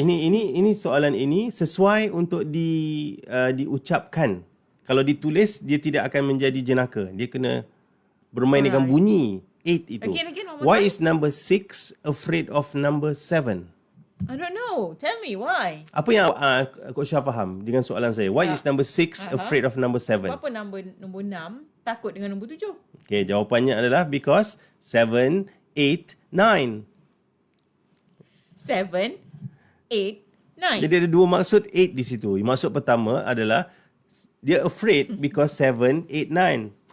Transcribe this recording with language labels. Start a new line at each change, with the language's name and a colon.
Malay: ini soalan ini sesuai untuk diucapkan. Kalau ditulis dia tidak akan menjadi jenaka. Dia kena bermain dengan bunyi 8 itu.
English: Again, one more Why time. is number 6 afraid of number 7? I don't know. Tell me why.
Malay: Apa yang Coach Shah faham dengan soalan saya?
English: Why is number 6 afraid of number 7?
Malay: Sebab apa nombor 6 takut dengan nombor 7? Okay, jawapannya adalah
English: because 7, 8, 9. 7, 8, 9.
Malay: Jadi ada dua maksud 8 di situ. Maksud pertama adalah dia
English: afraid because 7, 8, 9.